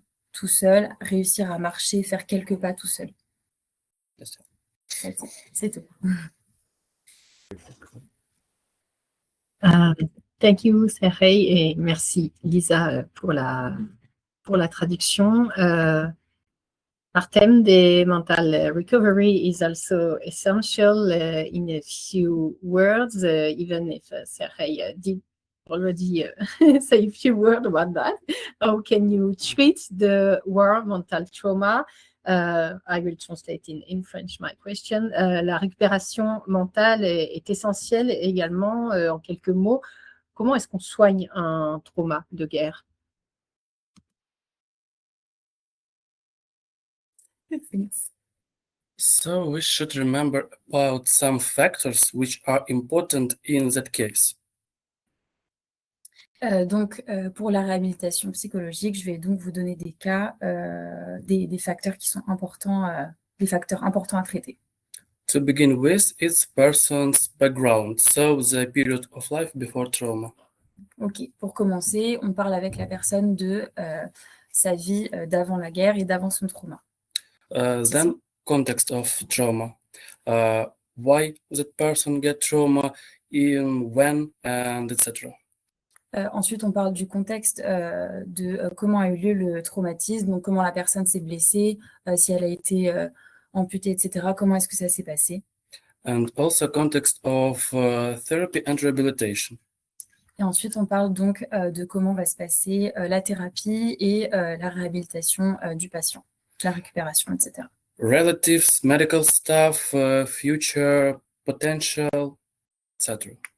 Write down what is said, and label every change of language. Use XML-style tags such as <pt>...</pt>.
<fr>Tout seul, réussir à marcher, faire quelques pas tout seul. C'est tout.</fr> <en>Thank you,</en> <fr>Sergei, et merci, Lisa, pour la traduction.</fr> <en>Our theme, the mental recovery, is also essential in a few words, even if Sergei did already say a few words about that. How can you treat the war mental trauma? I will translate in French my question.</en> <fr>La récupération mentale est essentielle également, en quelques mots. Comment est-ce qu'on soigne un trauma de guerre?</fr> <en>So we should remember about some factors which are important in that case.</en> <fr>Donc, pour la réhabilitation psychologique, je vais donc vous donner des cas, des facteurs qui sont importants, des facteurs importants à traiter.</fr> <en>To begin with, it's person's background, so the period of life before trauma.</en> <fr>Ok, pour commencer, on parle avec la personne de sa vie d'avant la guerre et d'avant son trauma.</fr> <en>Then context of trauma. Why that person get trauma, in when, and etc.</en> <fr>Ensuite, on parle du contexte de comment a eu lieu le traumatisme, donc comment la personne s'est blessée, si elle a été amputée, etc. Comment est-ce que ça s'est passé?</fr> <en>And also context of therapy and rehabilitation.</en> <fr>Et ensuite, on parle donc de comment va se passer la thérapie et la réhabilitation du patient, la récupération, etc.</fr> <en>Relatives, medical staff, future, potential, etc.</en>